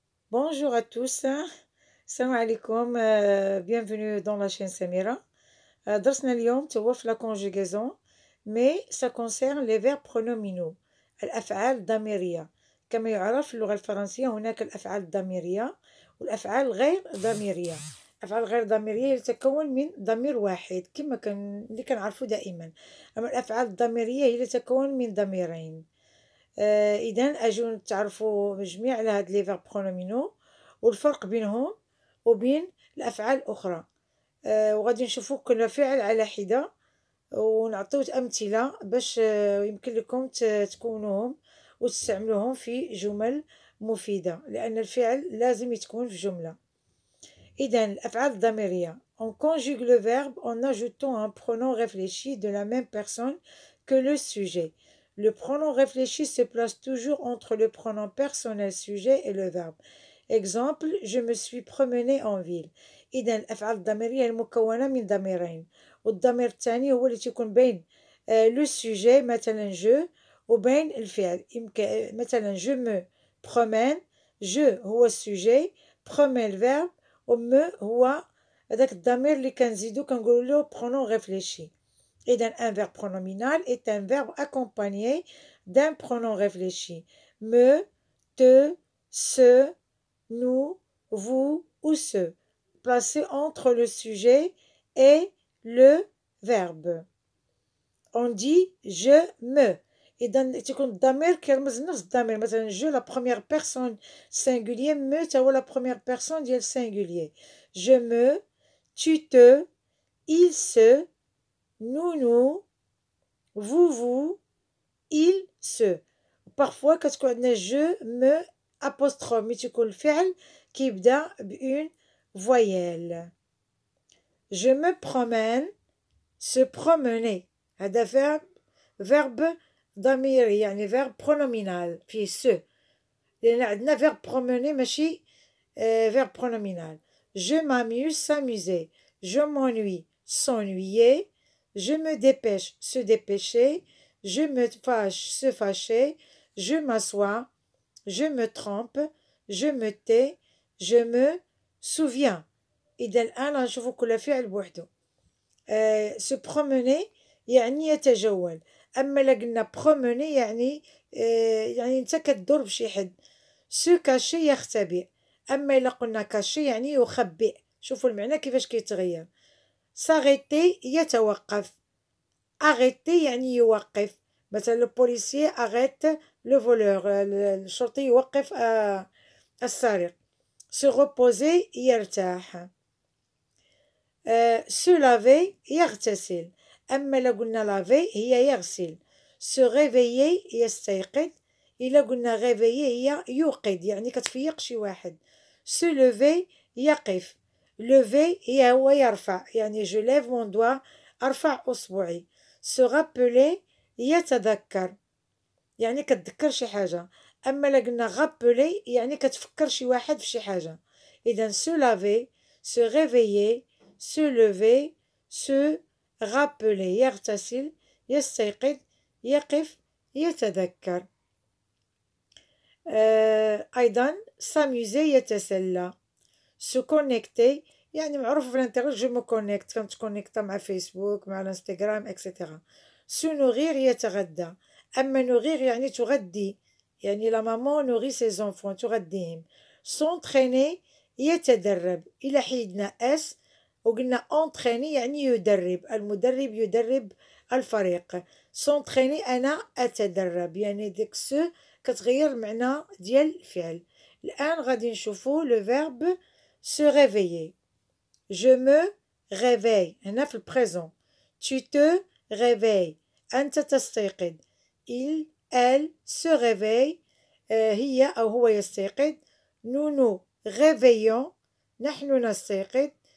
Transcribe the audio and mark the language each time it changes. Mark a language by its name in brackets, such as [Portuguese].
[French] Bonjour à tous, [Arabic] salam alaikum, [French] bienvenue dans la chaîne Samira. [Arabic] درسنا اليوم توا في [French] la conjugaison, mais ça concerne les verbes pronominaux, [Arabic] الأفعال الضميرية. كما يعرف في اللغة الفرنسية هناك الأفعال الضميرية والأفعال غير ضميرية. الأفعال غير ضميرية تتكون من ضمير واحد كما اللي كنعرفو دائما، أما الأفعال الضميرية هي تتكون من ضميرين. إذا أجو تعرفوا جميع على هاد [French] لي فيرب برونومينو [Arabic] والفرق بينهم وبين الأفعال الأخرى. وغادي نشوفوا كل فعل على حدة ونعطيو أمثلة باش يمكن لكم تكونوهم وتستعملوهم في جمل مفيدة، لأن الفعل لازم يتكون في جملة. إذا الأفعال الضميرية [French] on conjugue le verbe en ajoutant un pronom réfléchi de la même personne que le sujet. Le pronom réfléchi se place toujours entre le pronom personnel sujet et le verbe. Exemple, je me suis promené en ville. [Arabic] إذا الأفعال الضميرية المكونة من ضميرين، والضمير الثاني هو اللي تكون بين [French] لو سوجي [Arabic] مثلا جو وبين الفعل. يمكن مثلا [French] je me promène، [Arabic] je هو السوجي، promène الفعل، ومو هو هذاك الضمير اللي كنزيدو كنقولو له [French] pronom réfléchi. إذا un verbe pronominal est un verbe accompagné d'un pronom réfléchi. Me, te, ce, nous, vous ou ce, placé entre le sujet et le verbe. On dit je me. [Arabic] إذا تكون الضمير كيرمز نفس الضمير، مثلا [French] je la première personne singulier، me [Arabic] تا هو [French] la première personne ديال singulier. Je me، tu te، il se، nous، vous، il se. parfois [Arabic] كتكون عندنا [French] je me apostrophe [Arabic] مي تكون الفعل كيبدا [French] بune voyelle. je me promène، se promener، هذا verbe [Arabic] ضميري يعني [French] verbe pronominal فيه se، [Arabic] لأن عندنا [French] verbe promener ماشي verbe pronominal. je m'amuse، s'amuser. je m'ennuie، s'ennuyer. je me dépêche، se dépêcher. je me fâche، se fâcher. je m'assois. je me trompe. je me tais. je me souviens. [Arabic] إذا الآن غنشوفو كل فعل بوحدو. [French] se promener [Arabic] يعني يتجول، أما إلا قلنا promener يعني نتا كدور بشي حد. [French] se cacher [Arabic] يختبئ، أما إلا قلنا cacher يعني يخبئ. شوفوا المعنى كيفاش كيتغير. [French] s'arrêter [Arabic] يتوقف، arrêter يعني يوقف. [French] مثلا لو بوليسيي arrête لو فولور، [Arabic] الشرطي يوقف السارق. [French] se reposer [Arabic] يرتاح. [French] se laver [Arabic] يغتسل، أما إلا قلنا laver هي يغسل. [French] se réveiller [Arabic] يستيقظ، إلا قلنا réveiller هي يوقظ يعني كتفيق شي واحد. se lever يقف، lever هي هو يرفع يعني [French] je lève mon doigt [Arabic] أرفع أصبعي. [French] se rappeler [Arabic] يتذكر يعني كتذكر شي حاجة، أما إلا قلنا rappeler يعني كتفكر شي واحد في شي حاجة. [French] إذا se laver، se réveiller، se lever، se rappeler [Arabic] يغتسل، يستيقظ، يقف، يتذكر. أيضا [French] s'amuser [Arabic] يتسلى. [French] se connecter [Arabic] يعني معروف في الانترنت [French] جو مو كونيكت، [Arabic] كنتكونيكتا مع فيسبوك مع الانستغرام اكسيتيرا. [French] se nourrir [Arabic] يتغدى، أما nourrir يعني تغدي، يعني [French] لا مامون نوري سي زونفون [Arabic] تغديهم. [French] s'entraîner [Arabic] يتدرب، إلا حيدنا اس وقلنا entraîner يعني يدرب، المدرب يدرب الفريق. [French] s'entraîner [Arabic] أنا أتدرب، يعني ديك سو كتغير المعنى ديال الفعل. الآن غادي نشوفو [French] لو فيرب se réveiller. je me réveille [Arabic] هنا في البريزون. [French] tu te réveilles [Arabic] أنت تستيقظ. [French] il elle se réveille [Arabic] هي أو هو يستيقظ. [French] nous nous réveillons [Arabic] نحن نستيقظ.